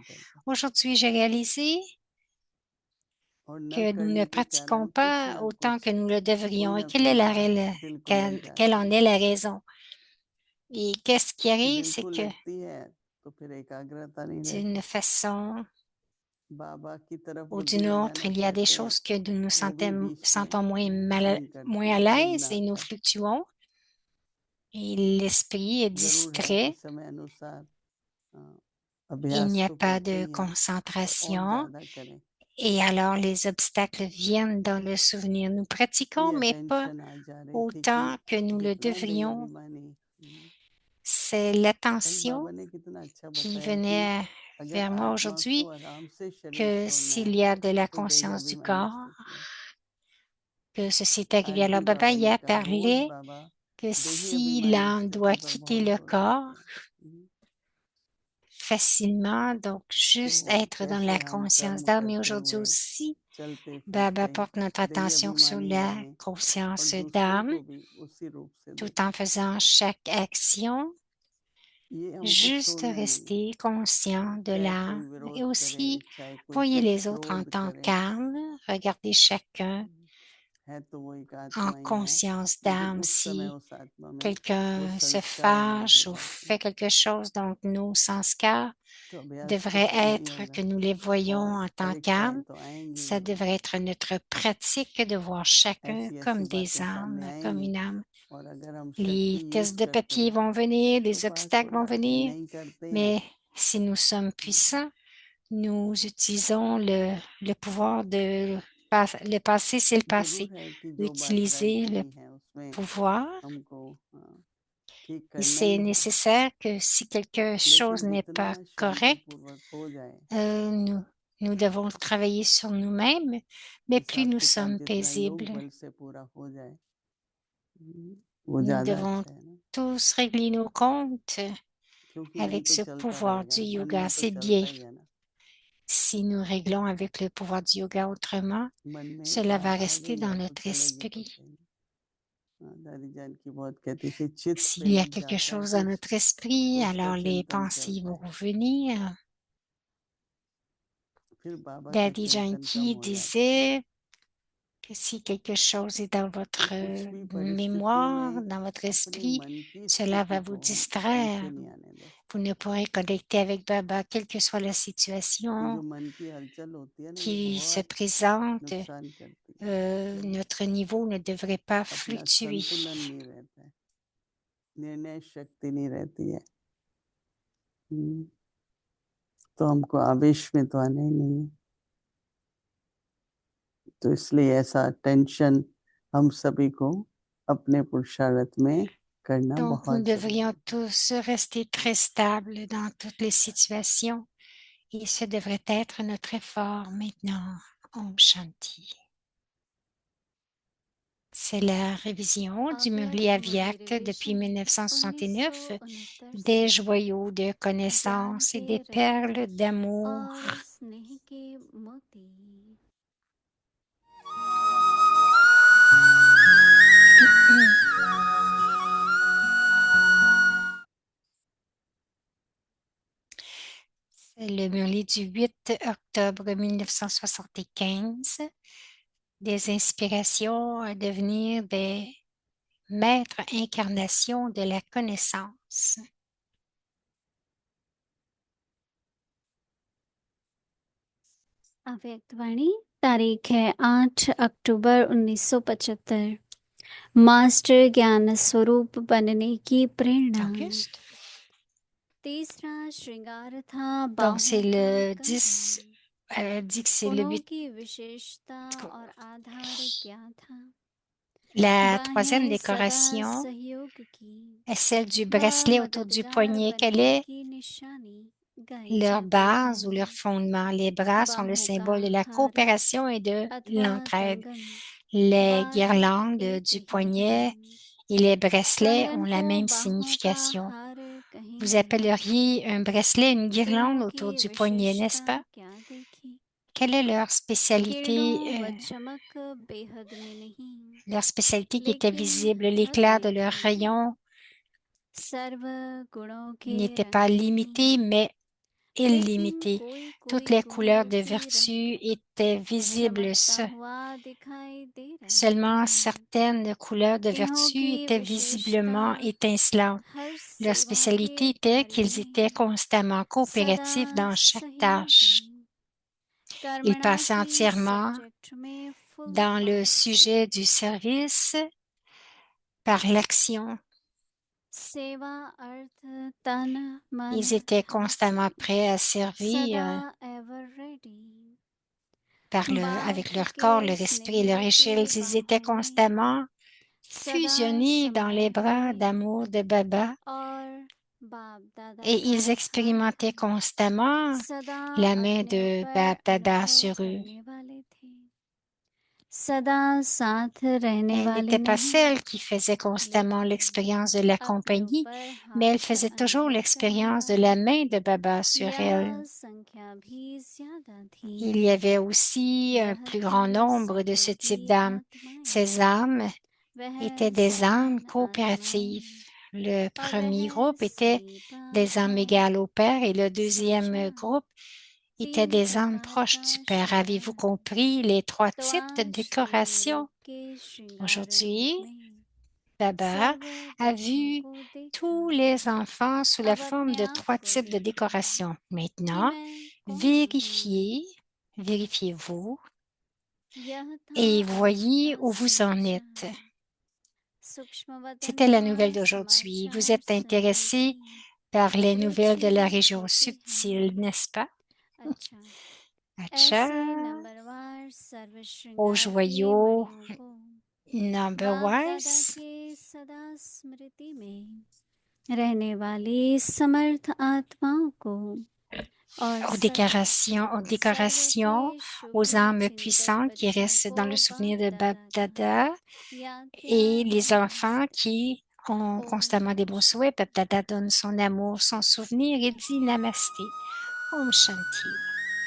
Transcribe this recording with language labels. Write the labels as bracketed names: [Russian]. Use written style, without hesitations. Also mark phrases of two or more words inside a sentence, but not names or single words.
[Hindi] नहीं करते. [French] Aujourd'hui, j'ai réalisé [Hindi] और न [French] que nous ne [Hindi] करने के कारण [French] pratiquons [Hindi] कुछ [French] pas [Hindi] न [French] autant que [Hindi] कुछ [French] nous le [Hindi] कोई [French] devrions. Et [Hindi] ना [French] quelle [Hindi] कोई [French] est [Hindi] बात दिल को लग [French] quelle [Hindi] जाती [French] en [Hindi] है. [French] est la raison? Et qu'est-ce qui arrive, [Hindi] दिल [French] c'est [Hindi] को [French] que [Hindi] लगती है तो फिर एकाग्रता नहीं [French] d'une [Hindi] रहती. [French] façon [Hindi] बाबा की तरफ [French] ou [Hindi] बुद्धि [French] d'une autre, [Hindi] लगाना [French] il y a des [Hindi] कहते हैं [French] choses que nous nous [Hindi] वो भी बीच में [French] sentons [Hindi] हैंग करती [French] moins à [Hindi] है, हैंग [French] l'aise [Hindi] ना [French] et nous [Hindi] आता है. [French] fluctuons. Et l'esprit est [Hindi] जरूर है कि [French] distrait. [Hindi] समय अनुसार [French] Il n'y [Hindi] अभ्यास [French] a [Hindi] तो [French] pas [Hindi] करते [French] de [Hindi] ही हैं पर और [French] concentration. [Hindi] ज्यादा करें. [French] Et alors, les obstacles viennent dans le souvenir. Nous pratiquons, [Hindi] ये [French] mais pas [Hindi] अटेंशन आज जा रही थी कि [French] autant que nous le [Hindi] जितना गई [French] devrions. [Hindi] अभिमानी. [French] C'est [Hindi] कल [French] l'attention [Hindi] बाबा ने कितना अच्छा [French] qui [Hindi] बताया कि [French] venait [Hindi] अगर [French] vers moi [Hindi] आत्मा को [French] aujourd'hui, [Hindi] आराम से शरीर [French] que [Hindi] छोड़ना [French] s'il [Hindi] है [French] y a de la [Hindi] तो गई [French] conscience du [Hindi] अभिमानी [French] corps, [Hindi] स्थिति है. [French] que ceci est arrivé. [Hindi] आज [French] Alors, [Hindi] भी [French] Baba [Hindi] बाबा [French] y [Hindi] ने [French] a [Hindi] कहा रोज [French] parlé [Hindi] बाबा [French] que [Hindi] देही [French] si [Hindi] अभिमानी [French] l'âme doit [Hindi] स्थिति पर [French] quitter [Hindi] बहुत [French] le [Hindi] जोर [French] corps [Hindi] देते हैं. [French] facilement, donc juste [Hindi] तो [French] être dans [Hindi] कैसे [French] la [Hindi] हम [French] conscience [Hindi] कर्म [French] d'âme. Et [Hindi] करते [French] aujourd'hui [Hindi] हुए [French] aussi, [Hindi] चलते [French] Baba [Hindi] फिरते [French] porte notre [Hindi] देही [French] attention sur [Hindi] अभिमानी [French] la [Hindi] रहें और [French] conscience [Hindi] दूसरों [French] d'âme [Hindi] को भी उसी रूप से [French] tout en [Hindi] देखें. [French] faisant chaque action. [Hindi] ये हमको [French] Juste [Hindi] छोड़ना नहीं है. [French] rester conscient de [Hindi] चाहे कोई [French] l'âme et [Hindi] विरोध करे, [French] aussi [Hindi] चाहे कोई [French] voyez [Hindi] कुछ [French] les autres en [Hindi] क्रोध [French] temps [Hindi] करे, [French] calme, regardez chacun [Hindi] है तो वो एक [French] en [Hindi] आत्मा ही है. [French] conscience [Hindi] लेकिन [French] d'âme. [Hindi] उस समय [French] Si [Hindi] उस आत्मा में वो [French] quelqu'un se [Hindi] संस्कार नहीं [French] fâche ou [Hindi] जुड़े होते. [French] fait quelque chose, donc nos sanskars [Hindi] तो अभ्यास तो [French] devraient [Hindi] करना ही [French] être [Hindi] होगा [French] que nous les voyons [Hindi] और [French] en temps [Hindi] परीक्षाएं [French] calme. [Hindi] तो आएंगी [French] Ça [Hindi] ही. [French] devrait être notre pratique de voir chacun [Hindi] ऐसी ऐसी [French] comme des [Hindi] बातें सामने [French] âmes, comme [Hindi] आएंगी [French] une âme. [Hindi] और अगर हम [French] Les [Hindi] शक्ति यूज [French] tests de [Hindi] करते [French] papier [Hindi] हैं [French] vont venir, [Hindi] तो [French] les [Hindi] पास हो [French] obstacles vont [Hindi] जाते हैं. [French] venir, [Hindi] नहीं करते हैं [French] mais si nous sommes puissants, nous utilisons le pouvoir le passé, c'est le passé. [Hindi] जरूर है कि जो बात राइट [French] Utiliser le [Hindi] नहीं है उसमें [French] pouvoir. [Hindi] हमको ठीक [French] Et [Hindi] करना [French] c'est [Hindi] ही है. [French] nécessaire que si quelque chose [Hindi] लेकिन [French] n'est [Hindi] जितना [French] pas [Hindi] शांति [French] correct, [Hindi] पूर्वक हो जाए, [French] nous devons travailler sur nous-mêmes, mais plus [Hindi] हिसाब [French] nous [Hindi] किताब [French] sommes [Hindi] जितना योग [French] paisibles, [Hindi] बल से पूरा हो जाए वो [French] nous [Hindi] ज्यादा [French] devons [Hindi] अच्छा है ना. [French] tous régler nos comptes [Hindi] क्योंकि नहीं [French] avec [Hindi] तो [French] ce [Hindi] चलता [French] pouvoir [Hindi] रहेगा, [French] du [Hindi] मन [French] yoga. [Hindi] में तो [French] C'est bien. [Hindi] चलता ही है ना. [French] Si nous réglons avec le pouvoir du yoga autrement, [Hindi] मन में एक [French] cela va [Hindi] बात आ [French] rester [Hindi] गई [French] dans [Hindi] अब तो [French] notre [Hindi] चलेगी तो [French] esprit. [Hindi] सही. दादी जान की बहुत कहती थी चित्त पे [French] S'il y a [Hindi] लग [French] quelque [Hindi] जाता है [French] chose dans notre esprit, [Hindi] तो उसका [French] alors les [Hindi] चिंतन [French] pensées [Hindi] चलता [French] vont [Hindi] है. [French] revenir. [Hindi] फिर बाबा का [French] Daddy [Hindi] चिंतन कम [French] Janki [Hindi] हो जाता है. [French] disait que si quelque chose est dans [Hindi] तो [French] votre [Hindi] कुछ भी परिस्थितियों [French] mémoire, [Hindi] में [French] dans votre [Hindi] अपने [French] esprit, [Hindi] मन की [French] cela [Hindi] स्थिति [French] va vous [Hindi] को हम [French] distraire. [Hindi] नीचे नहीं आने दें. [French] Vous ne pourrez connecter avec Baba, quelle que soit la [Hindi] ये जो [French] situation [Hindi] मन की हलचल होती है ना ये [French] qui se [Hindi] बहुत [French] présente. [Hindi] नुकसान करती है. [French] Notre niveau ne devrait pas [Hindi] अपना [French] fluctuer. [Hindi] संतुलन नहीं रहता है, निर्णय शक्ति नहीं रहती है. तो हमको आवेश में तो आना ही नहीं है. तो इसलिए ऐसा टेंशन हम सभी को अपने पुरुषार्थ में करना [French] Donc, nous [Hindi] बहुत जरूरी [French] devrions [Hindi] है. [French] tous rester très stables dans toutes les situations et ce devrait être notre effort maintenant. [Hindi] ओम शांति. [French] C'est la révision du Murli Aviact depuis 1969, 1969 des [Hindi] से [French] joyaux de [Hindi] ज्ञान [French] connaissance et [Hindi] के [French] des [Hindi] रत्न [French] perles d'amour. [Hindi] और स्नेह के मोती [French] C'est le Murli du 8 octobre 1975, des inspirations à devenir des maîtres incarnations de la connaissance. [Hindi] अव्यक्तवाणी तारीख है 8 अक्टूबर 1975 मास्टर ज्ञान स्वरूप बनने की प्रेरणा [French] Auguste. [Hindi] तीसरा श्रृंगार था [French] Donc, c'est [Hindi] बाहों का [French] le 10, [Hindi] कंगन [French] elle dit que c'est le [Hindi] गुणों [French] 8. [Hindi] की विशेषता और आधार क्या था [French] La troisième [Hindi] बाहें सदा [French] décoration [Hindi] सहयोग की [French] est celle du [Hindi] व [French] bracelet autour du [Hindi] मददगार [French] poignet. Quelle [Hindi] बनने [French] est [Hindi] की निशानी गाई [French] leur [Hindi] जाती है [French] base ou leur fondement? Les bras sont le [Hindi] बाहों का [French] symbole de la [Hindi] हार [French] coopération et de [Hindi] अथवा [French] l'entraide. [Hindi] कंगन [French] Les [Hindi] बात [French] guirlandes [Hindi] एक [French] du [Hindi] ही [French] poignet [Hindi] है [French] et les bracelets [Hindi] कंगन [French] ont la [Hindi] को [French] même [Hindi] बाहों का [French] signification. [Hindi] हार [French] Vous [Hindi] कहेंगे [French] appelleriez un bracelet une guirlande [Hindi] किरणों की [French] autour du poignet, n'est-ce [Hindi] विशेषता [French] pas? [Hindi] क्या देखी [French] Quelle est leur [Hindi] किरणों [French] spécialité, [Hindi] व चमक बेहद में नहीं [French] leur spécialité qui était [Hindi] लेकिन [French] visible? [Hindi] हद [French] L'éclat de [Hindi] में [French] leurs [Hindi] थी [French] rayons [Hindi] सर्व गुणों के [French] n'était [Hindi] रंग [French] pas [Hindi] में [French] limité, [Hindi] नहीं [French] mais [Hindi] लेकिन [French] illimité. [Hindi] कोई [French] Toutes [Hindi] कोई [French] les [Hindi] गुण [French] couleurs de [Hindi] भी रह [French] vertu [Hindi] कर [French] étaient visibles. [Hindi] चमकता हुआ दिखाई दे रहा [French] Seulement [Hindi] था [French] certaines couleurs de [Hindi] इन्हों [French] vertu [Hindi] की [French] étaient [Hindi] विशेषता [French] visiblement étincelantes. [Hindi] हर [French] Leur [Hindi] सेवा के [French] spécialité était [Hindi] कार्य [French] qu'ils étaient [Hindi] में [French] constamment [Hindi] सदा [French] coopératifs dans chaque [Hindi] सहयोगी [French] tâche. Ils [Hindi] कर्मणा [French] passaient [Hindi] की [French] entièrement [Hindi] सब्जेक्ट में फुल [French] dans le [Hindi] और से [French] sujet du service par l'action. [Hindi] सेवा अर्थ तन मन [French] Ils étaient [Hindi] धन से [French] constamment prêts à [Hindi] सदा [French] servir [English] ever ready [French] avec [Hindi] बाप [French] leur [Hindi] के [French] corps, leur esprit et [Hindi] स्नेह [French] leur [Hindi] रूपी [French] échelle. Ils étaient [Hindi] बाहों में [French] constamment [Hindi] सदा [French] fusionnés dans les [Hindi] समाये [French] bras [Hindi] हुए [French] d'amour de Baba [Hindi] और बाप दादा [French] et [Hindi] का [French] ils [Hindi] हाथ [French] expérimentaient constamment [Hindi] सदा [French] la main [Hindi] अपने [French] de [Hindi] ऊपर [French] Baba Dada [Hindi] अनुभव [French] sur eux. [Hindi] करने वाले थे सदा साथ रहने [French] Elle [Hindi] वाले [French] n'était pas [Hindi] नहीं [French] celle qui faisait constamment [Hindi] लेकिन [French] l'expérience de la [Hindi] अपने [French] compagnie, [Hindi] ऊपर [French] mais elle [Hindi] हाथ [French] faisait toujours [Hindi] अनुभव करने [French] l'expérience de [Hindi] वाले [French] la main de Baba sur elle. [Hindi] यह संख्या भी ज्यादा थी [French] Il y avait aussi un [Hindi] यह [French] plus grand [Hindi] थी [French] nombre de ce type [Hindi] सहयोगी [French] d'âmes. Ces [Hindi] आत्माएं [French] âmes étaient [Hindi] वह [French] des âmes [Hindi] समान [French] coopératives. [Hindi] आत्माएं [French] Le [Hindi] और [French] premier [Hindi] वह [French] groupe était [Hindi] समीपा [French] des âmes [Hindi] भाव [French] égales au Père et le [Hindi] समझा [French] deuxième groupe était [Hindi] तीन [French] des âmes [Hindi] प्रकार [French] proches [Hindi] का [French] du Père. Avez-vous [Hindi] श्रृंगार [French] compris les trois [Hindi] तो [French] types de [Hindi] आज के [French] décoration? [Hindi] रूप के श्रृंगार [French] Aujourd'hui, [Hindi] रूप में [French] Baba [Hindi] सर्व [French] a [Hindi] बच्चों [French] vu [Hindi] को देखा [French] tous les enfants sous la [Hindi] अब [French] forme [Hindi] अपने [French] de [Hindi] आप [French] trois [Hindi] को [French] types de [Hindi] देखो [French] décoration. [Hindi] कि [French] Maintenant, [Hindi] मैं कौन हूँ [French] vérifiez-vous [Hindi] यह था [French] et [Hindi] आज [French] voyez [Hindi] का [French] où vous en êtes. [Hindi] समाचार सूक्ष्म वतन [French] C'était la [Hindi] का [French] nouvelle d'aujourd'hui. Vous [Hindi] समाचार [French] êtes intéressé [Hindi] संवेदी [French] par les nouvelles de la [Hindi] रुचि [French] région [Hindi] होती [French] subtile, [Hindi] है [French] n'est-ce pas? [Hindi] अच्छा [French] Acha, [Hindi] ऐसे नंबरवार सर्व [French] aux [Hindi] श्रृंगार के [French] joyaux [Hindi] मणियों को [English] number [Hindi] बाप दादा [English] wise, [Hindi] के सदा स्मृति में रहने वाली समर्थ आत्माओं को और सदा [French] aux [Hindi] सर्व के [French] décorations, [Hindi] शुभ [French] aux âmes [Hindi] चिंतक [French] puissantes qui [Hindi] बच्चों [French] restent [Hindi] को [French] dans le [Hindi] बाप [French] souvenir de Bab [Hindi] दादा का [French] Dada [Hindi] याद [French] et [Hindi] प्यार [French] les [Hindi] और [French] enfants [Hindi] नमस्ते [French] qui ont constamment des bons [Hindi] ओम [French] souhaits. Bab Dada donne son amour, son souvenir et dit Namasté. [Hindi] ओम शांति.